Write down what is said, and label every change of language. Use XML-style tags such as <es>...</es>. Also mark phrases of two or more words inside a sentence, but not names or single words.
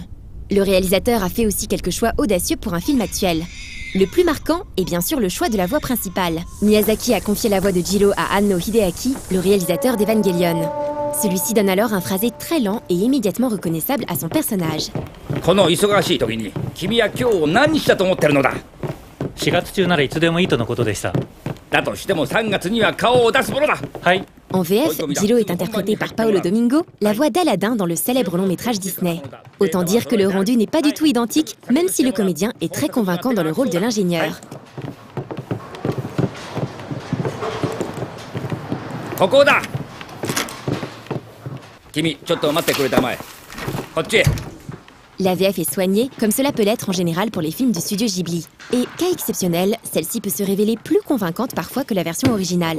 <fr>Le réalisateur a fait aussi quelques choix audacieux pour un film actuel. Le plus marquant est bien sûr le choix de la voix principale. Miyazaki a confié la voix de Jiro à Anno Hideaki, le réalisateur d'Evangelion. Celui-ci donne alors un phrasé très lent et immédiatement reconnaissable à son personnage.</fr> <ja>4 月中ならいつでもいいとのことでした。だとしても3月には顔を出すものだ。はい。</ja> <fr>En VF, Jiro est interprété par Paolo Domingo, la voix d'Aladin dans le célèbre long-métrage Disney. Autant dire que le rendu n'est pas du tout identique, même si le comédien est très convaincant dans le rôle de l'ingénieur.</fr> <ja>ここだ。君、ちょっと待ってくれたまえ。こっちへ。</ja> <fr>La VF est soignée, comme cela peut l'être en général pour les films du studio Ghibli. Et, cas exceptionnel, celle-ci peut se révéler plus convaincante parfois que la version originale.</fr>